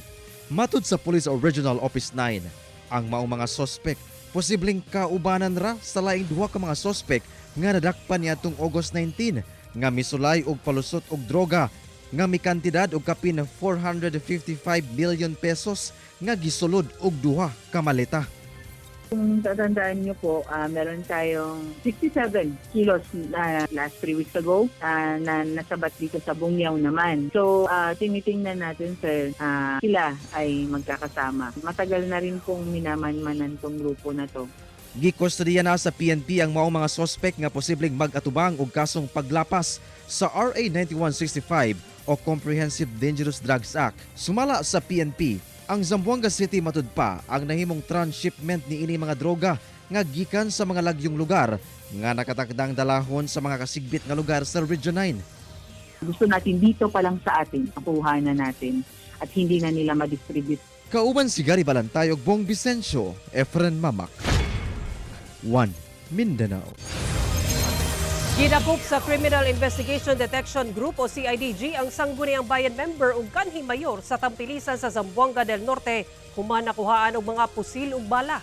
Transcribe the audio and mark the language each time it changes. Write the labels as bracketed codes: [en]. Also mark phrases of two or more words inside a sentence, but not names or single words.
[ceb] Matud sa Police Regional Office 9, ang maong mga sospek posibleng kaubanan ra sa laing duha ka mga sospek nga nadakpan niadtong August 19 nga misulay og palusot og droga nga mikantidad og kapin 455 million pesos nga gisulod og duha ka maleta. [tl] Kung tatandaan nyo po, meron tayong 67 kilos na last 3 weeks ago na nasabat dito sa Bungyaw naman. So, tinitingnan natin sir, sila ay magkakasama. Matagal na rin pong minamanmanan tong grupo na to. [ceb] Gikustodiya na sa PNP ang maong mga sospek nga posibleng mag-atubang og kasong paglapas sa RA 9165 o Comprehensive Dangerous Drugs Act. Sumala sa PNP, ang Zamboanga City matud pa ang nahimong transshipment ni ini mga droga nga gikan sa mga lagyong lugar nga nakatakdang dalahon sa mga kasigbit nga lugar sa Region 9. [tl] Gusto natin dito pa lang sa atin, makuha na natin at hindi na nila ma-distribute. [ceb] Kauban si Gary Balantay ug Bong Vicencio, Efren Mamak. 1 Mindanao. Ginakop sa Criminal Investigation Detection Group o CIDG ang Sangguniang Bayan member ug kanhi mayor sa Tampilisan sa Zamboanga del Norte human nakuhaan og mga pusil ug bala.